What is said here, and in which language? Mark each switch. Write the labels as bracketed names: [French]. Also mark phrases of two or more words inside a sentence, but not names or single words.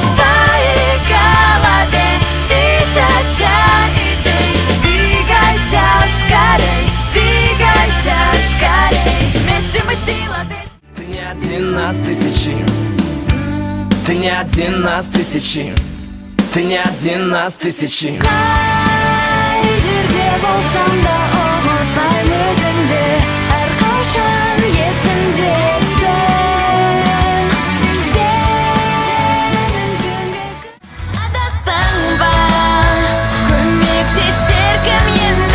[Russian] В твоей голове тысяча идей. Двигайся скорей, двигайся скорей. Вместе мы сила, ведь ты не один нас тысячи. Ты не один нас тысячи. Ты не один нас тысячи. [Kazakh] Қай жерде болсам да ұмытпаймын өзіңді. Әрқашан есімдесің. Сенің түнгі адастың ба, көмектесер кім енді.